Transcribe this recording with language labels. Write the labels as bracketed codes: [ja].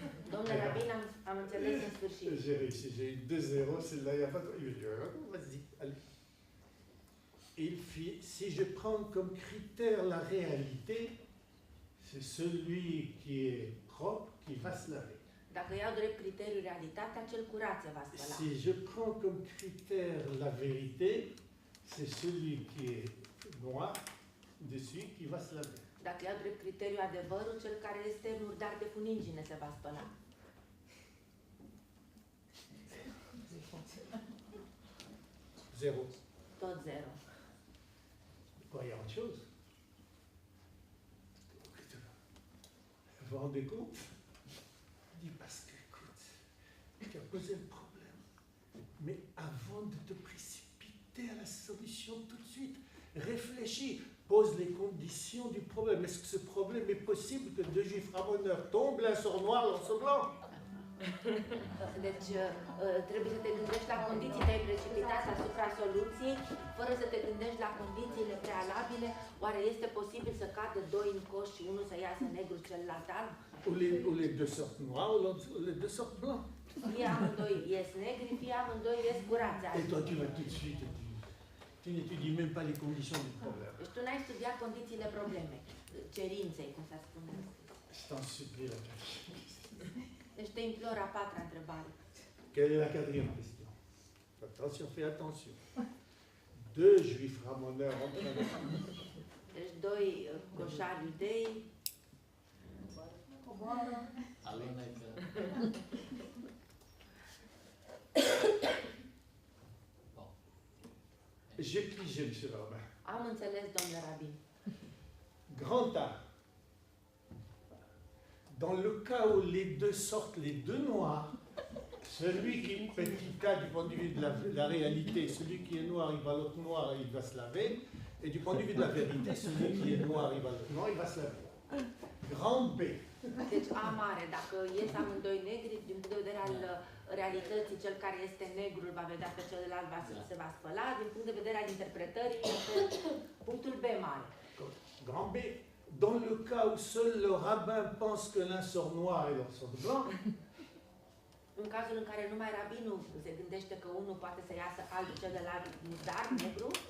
[ro] Domnule Rabin, am înțeles în sfârșit. [fr] J'ai réussi, j'ai eu 2-0, celle-là, il n'y a pas de... Il dit, vas-y, allez. Si je prends comme critère la réalité, c'est celui qui est propre qui va se laver. [ro] Dacă iau drept criteriu realitatea, cel curat se va spăla. [fr] Si je prends comme critère la vérité, c'est celui qui est noir dessus qui va se laver. [ro] Dacă iau drept criteriu adevărul, cel care este murdar de funingine se va spăla. [fr] Zéro. [ro] Tot zero. [fr] Quoi, il y a autre chose? Vous vous rendez compte? Il dit, parce que, écoute, tu as posé le problème. Mais avant de te précipiter à la solution tout de suite, réfléchis, pose les conditions du problème. Est-ce que ce problème est possible que deux juifs ramoneurs tombent l'un sur noir, l'autre sur blanc? [ro] Deci, trebuie să te gândești la condiții, te-ai precipitat asupra soluției, fără să te gândești la condițiile prealabile. Oare este posibil să cadă doi în coș și unul să iasă negru, celălalt alb? [fr] Ou les deux sortent noirs, ou les deux sortent blancs. [ro] Fie amândoi ies negri, fie amândoi ies curați. [fr] Et toi, tu vas tout de suite, tu n'étudies même pas les conditions du problème. [ro] Deci tu n-ai studiat condițiile problemei, cerinței, cum s-ar spune. [fr] Je t'en supplie, la quatrième. [ro] Deci te implor a patra întrebare. [fr] Quelle est la quatrième question? Attention, fais attention. Deux juifs ramoneurs en train de... [ro] Deci doi coșari iudei. [fr] J'ai pigé, M. Rabbin. [ro] Am înțeles, domnule Rabin. [fr] Grand A. Dans le cas où les deux sortent, les deux noirs, celui qui est petit A du point de vue de la réalité, celui qui est noir, il va l'autre noir, il va se laver. Et du point de vue de la vérité, celui qui est noir, il va l'autre noir, il va se laver. Grand B. [ro] Deci A mare, dacă ies amândoi negri, din punct de vedere al realității, cel care este negru îl va vedea pe celălalt, se va spăla. Din punct de vedere al interpretării, este punctul B mare. [fr] Grand B. Dans le cas où seul le rabbin pense que l'un sort noir et l'autre sort blanc, [ro] În cazul în care numai rabinul se gândește că unul poate să iasă alb, celălalt murdar, negru,